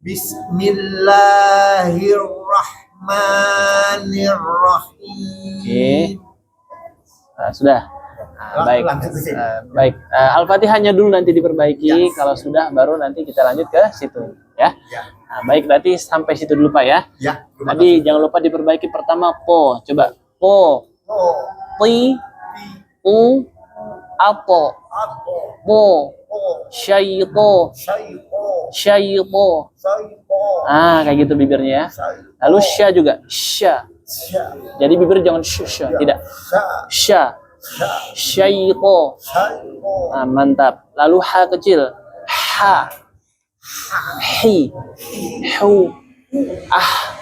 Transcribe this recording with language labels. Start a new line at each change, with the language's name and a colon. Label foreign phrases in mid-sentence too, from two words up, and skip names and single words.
Arabic: بسم الله الرحمن الرحيم.
Indonesian: Nah, sudah. Nah, baik. Baik. Al-Fatihahnya dulu nanti diperbaiki. Kalau sudah baru nanti kita lanjut ke situ, ya. Nah, baik, berarti sampai situ dulu Pak ya. Ya. Tadi jangan lupa diperbaiki pertama po. Coba po, ti, u, apo, po, syaito, syaito. Ah, kayak gitu bibirnya ya. Lalu sya juga, sya. Jadi bibir jangan sya, tidak. Sya, syaito. Ah, mantap. Lalu ha kecil, ha, hi, hu, ah.